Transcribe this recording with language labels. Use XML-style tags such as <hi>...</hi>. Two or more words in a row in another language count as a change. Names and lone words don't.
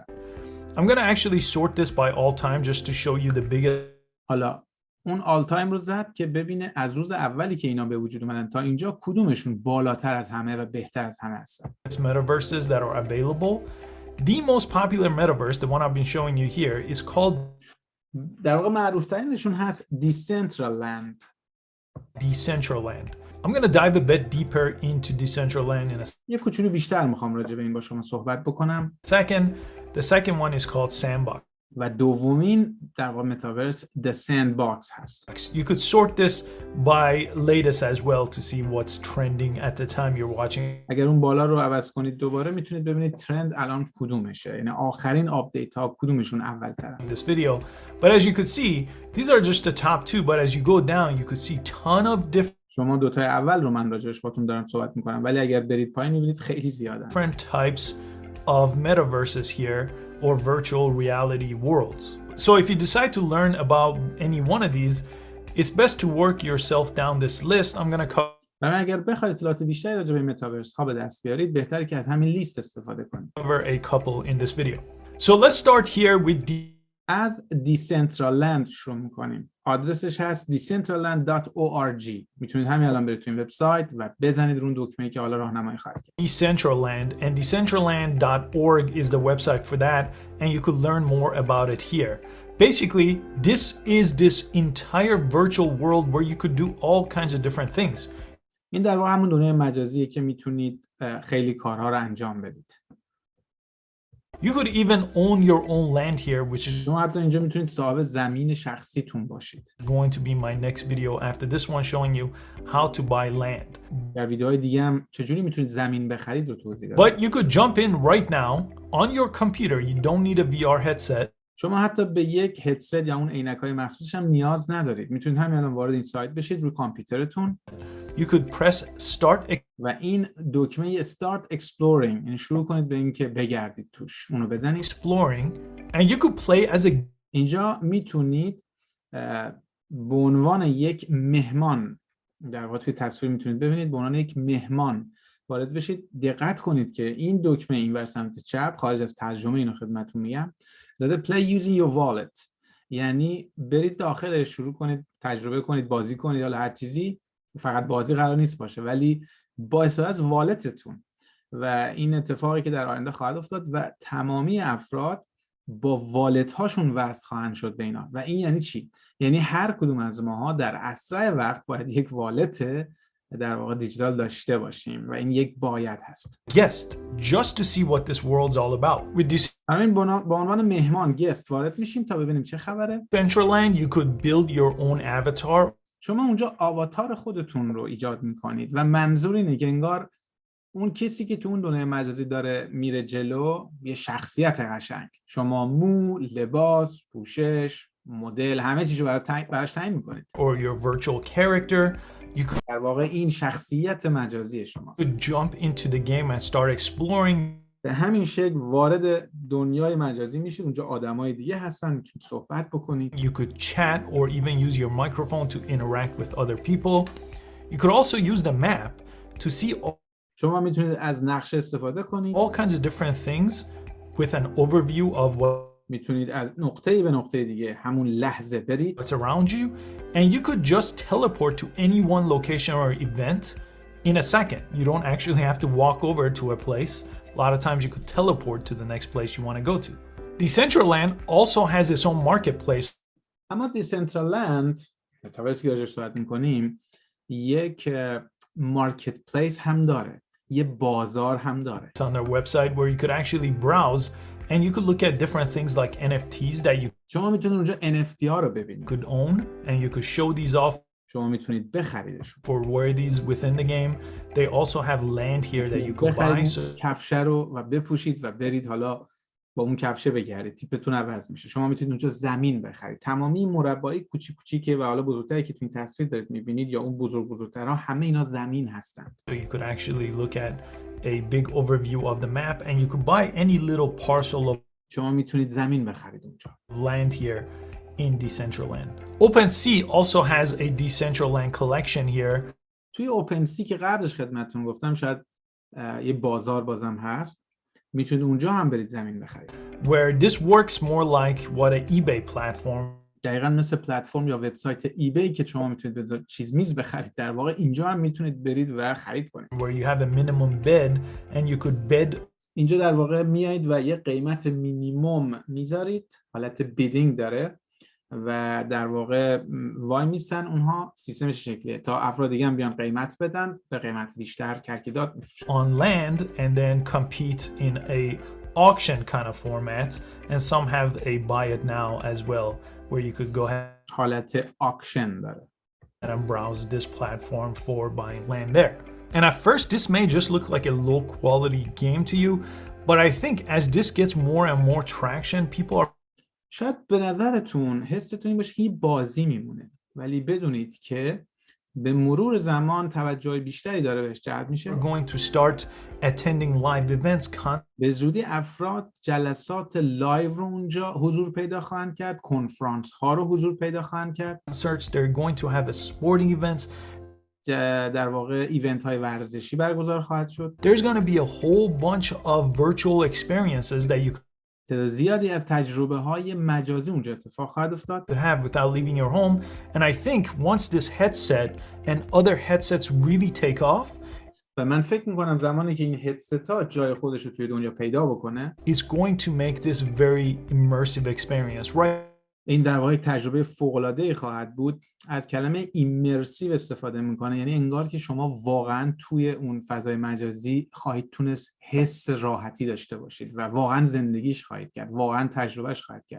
<en>I'm going to actually sort this by all time just to show you the biggest</en> <fa>حالا اون</fa> <en>all time</en> <fa>رو زد که ببینه از روز اولی که اینا به وجود اومدن تا اینجا کدومشون بالاتر از همه و بهتر از همه هستن.</fa> <en>metaverses that are available. The most popular metaverse, the one I've been showing you here, is called</en> <fa>در واقع معروف ترینشون هست Decentraland.</fa> <en>Decentraland. I'm going to dive a bit deeper into Decentraland in a</en> <fa>یه کوچولو بیشتر میخوام راجع به این با شما صحبت بکنم.</fa> <en>second. The second one is called Sandbox.</en> <fa>و دومین در واقع متاورس The Sandbox هست.</fa> <en>You could sort this by latest as well to see what's trending at the time you're watching.</en> <fa>اگر اون بالا رو عوض کنید دوباره میتونید ببینید ترند الان کدومشه، یعنی آخرین آپدیت ها کدومشون اولترن.</fa> <en>In this video, but as you could see, these are just the top two, but as you go down, you could see ton of</en> <fa>شما دوتای اول رو من راجعش باتون دارم صحبت میکنم، ولی اگر برید پایین میبینید خیلی زیادن.</fa> <en>different types of metaverses here or virtual reality worlds. So if you decide to learn about any one of these, it's best to work yourself down this list. I'm going to</en> <fa>و اگر بخواید اطلاعات بیشتری راجع به متاورس ها به دست بیارید، بهتره که از همین لیست استفاده کنید.</fa> <en>cover a couple in this video. So let's start here with</en> <fa>از Decentraland شروع میکنیم. آدرسش هست decentraland.org. میتونید همین الان برید تو این وبسایت و بزنید رو اون دکمه‌ای که حالا راهنمایی خواهد کرد.</fa> <en>Decentraland, and decentraland.org is the website for that, and you could learn more about it here. Basically, this entire virtual world where you could do all kinds of different things.</en> <fa>این در واقع همون دنیای مجازیه که میتونید خیلی کارها رو انجام بدید.</fa> <en>You could even own your own land here, which is</en> <fa>شما حتی اینجا میتونید صاحب زمین شخصیتون باشید.</fa> <en>going to be my next video after this one showing you how to buy land.</en> <fa>در ویدیوهای دیگه هم چجوری میتونید زمین بخرید رو توضیح دادم.</fa> <en>But you could jump in right now on your computer. You don't need a VR headset.</en> <fa>شما حتی به یک هدست یا اون عینک‌های مخصوصش هم نیاز ندارید. میتونید همین الان وارد این سایت بشید رو کامپیوترتون.</fa> <en>You could press start</en> <fa>و این دکمه</fa> <en>Start Exploring،</en> <fa>یعنی شروع کنید به اینکه بگردید توش. اونو بزنید.</fa> <en>exploring and you could play as a</en> <fa>اینجا میتونید به عنوان یک مهمان، در واقع توی تصویر میتونید ببینید به عنوان یک مهمان وارد بشید. دقت کنید که این دکمه اینور سمت چپ خارج از ترجمه اینو خدمتتون میگم زده</fa> <en>play using your wallet،</en> <fa>یعنی برید داخلش شروع کنید تجربه کنید، بازی کنید، حالا هر چیزی، فقط بازی قرار نیست باشه ولی با استفاده از والتتون. و این اتفاقی که در آینده خواهد افتاد و تمامی افراد با والت هاشون وصل خواهند شد به اینا. و این یعنی چی؟ یعنی هر کدوم از ماها در اسرع وقت باید یک والت در واقع دیجیتال داشته باشیم و این یک باید هست.</fa> <en>guest just to see what this world's all about. With</en> <fa>همین با عنوان مهمان گست وارد میشیم تا ببینیم چه خبره.</fa> <en>Decentraland, you could build your own avatar.</en> <fa>شما اونجا آواتار خودتون رو ایجاد میکنید و منظور اینه که انگار اون کسی که تو اون دنیای مجازی داره میره جلو یه شخصیت قشنگ. شما مو، لباس، پوشش، مدل، همه چیزو براش تعیین میکنید.</fa> <en>Or your virtual character. You could</en> <fa>در واقع این شخصیت مجازی شماست.</fa> <en>jump into the game and start exploring.</en> <fa>به همین شکل وارد دنیای مجازی میشید. اونجا آدمای دیگه هستن، میتونید صحبت بکنید.</fa> <en>You could chat or even use your microphone to interact with other people. You could also use the map to see</en> <fa>شما میتونید از نقشه استفاده کنید.</fa> <en>all kinds of different things with an overview of what</en> <fa>میتونید از نقطه‌ای به نقطه دیگه همون لحظه برید.</fa> <en>what's around you, and you could just teleport to any one location or event in a second. You don't actually have to walk over to a place. A lot of times you could teleport to the next place you want to go to. Decentraland also has its own marketplace.</en> <fa>اما دیسنترالند، متاورسی که راجعش صحبت می‌کنیم، یک مارکت پلیس هم داره. یه بازار هم داره.</fa> <en>On their website where you could actually browse and you could look at different things like NFTs that you</en> <fa>شما میتونید اونجا NFT ها رو ببینید.</fa> <en>could own, and you could show these off</en> <fa>شما میتونید بخریدشون.</fa> <en>for worthies within the game. They also have land here that you could buy.</en> <fa>بخرید کفشه رو و بپوشید و برید حالا با اون کفشه بگردید. تیپتون عوض میشه. شما میتونید اونجا زمین بخرید. تمامی مربعای کوچیک کوچیکه و حالا بزرگتری که تو این تصویر دارید میبینید یا اون بزرگترها همه اینا زمین هستن.</fa> <en>So you could actually look at a big overview of the map and you could buy any little parcel of</en> <fa>شما میتونید زمین بخرید اونجا.</fa> <en>land here in Decentraland. OpenSea also has a Decentraland collection here.</en> <fa>توی اوپن سی که قبلش خدمتتون گفتم شاید یه بازار بازم هست. میتونید اونجا هم برید زمین بخرید.</fa> <en>Where this works more like what an eBay platform.</en> <fa>دقیقاً مثل پلتفرم یا وبسایت ایبی که شما میتونید به چیز میز بخرید. در واقع اینجا هم میتونید برید و خرید کنید.</fa> <en>Where you have a minimum bid and you could bid.</en> <fa>اینجا در واقع میایید و یه قیمت مینیمم میذارید. حالت بیدینگ داره و در واقع وای میسن اونها. سیستمش شکلیه تا افراد دیگه هم بیان قیمت بدن به قیمت بیشتر ترکیدات میفروشن.</fa> <en>On land and then compete in a auction kind of format, and some have a buy it now as well where you could go ahead</en> <fa>حالت آکشن داره.</fa> <en>and browse this platform for buying land there. And at first this may just look like a low quality game to you, but I think as this gets more and more traction, people are</en> <fa>شاید به نظرتون حستون این باشه که این بازی میمونه، ولی بدونید که به مرور زمان توجه بیشتری داره بهش جلب میشه.</fa> <en>going to start attending live events.</en> <fa>به زودی افراد جلسات لایو رو اونجا حضور پیدا خواهند کرد، کنفرانس ها رو حضور پیدا خواهند کرد.</fa> <en>Concerts, they're going to have a sporting events.</en> <fa>در واقع ایونت های ورزشی برگزار خواهد شد.</fa> <en>There's going to be a whole bunch of virtual experiences that you</en> <fa>زیادی از تجربه های مجازی اونجا اتفاق خواهد افتاد.</fa> <en>could have without leaving your home. And I think once this headset and other headsets really take off,</en> <fa>و من فکر میکنم زمانی که این هدست ها جای خودش رو توی دنیا پیدا بکنه،</fa> <en>it's going to make this very immersive experience, right?</en> <fa>این در واقع تجربه فوق‌العاده‌ای خواهد بود. از کلمه ایمرسیو استفاده میکنه، یعنی انگار که شما واقعا توی اون فضای مجازی خواهید تونست حس راحتی داشته باشید و واقعا زندگیش خواهید کرد، واقعا تجربهش خواهید کرد.</fa>